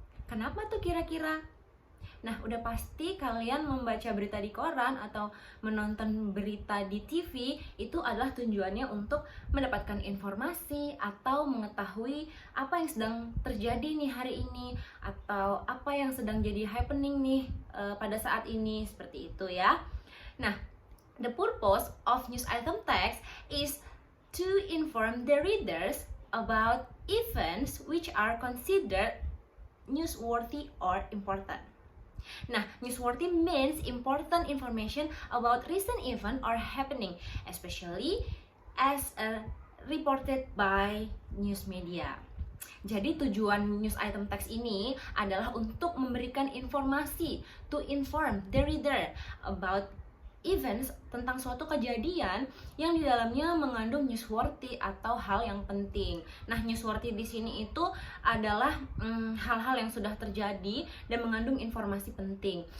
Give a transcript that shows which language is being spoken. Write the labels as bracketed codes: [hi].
[id] Kenapa tuh kira-kira? Nah, udah pasti kalian membaca berita di koran atau menonton berita di TV itu adalah tujuannya untuk mendapatkan informasi atau mengetahui apa yang sedang terjadi nih hari ini, atau apa yang sedang jadi happening nih pada saat ini, seperti itu ya. [en] Nah, the purpose of news item text is to inform the readers about events which are considered newsworthy or important. Nah, newsworthy means important information about recent event or happening, especially as reported by news media. [id] Jadi tujuan news item text ini adalah untuk memberikan informasi, [en] to inform the reader about events, [id] tentang suatu kejadian yang di dalamnya mengandung newsworthy atau hal yang penting. Nah, newsworthy di sini itu adalah hal-hal yang sudah terjadi dan mengandung informasi penting.